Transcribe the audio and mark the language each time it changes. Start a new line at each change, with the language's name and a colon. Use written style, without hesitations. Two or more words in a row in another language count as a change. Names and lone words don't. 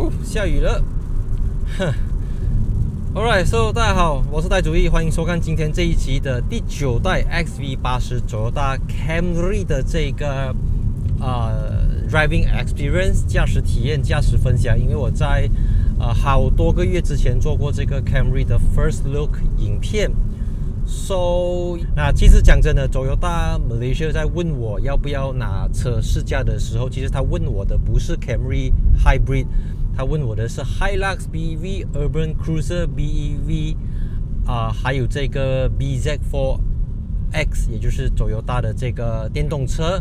Chinese: 下雨了。
English: Alright, so
Chinese: 大家好，我是戴主义，歡迎收看今天這一集的第9代 XV80 Toyota Camry 的這個
English: driving experience
Chinese: 駕駛體驗、駕駛分享。因為我在好多個月之前做過這個 Camry 的
English: first look
Chinese: 影片。So 那其實講真的 ，Toyota Malaysia 在問我要不要拿車試駕的時候，其實他問我的不是 Camry Hybrid。他問我的是 Hilux BEV、Urban Cruiser BEV， 還有這個 BZ4X， 也就是 Toyota 的這個電動車。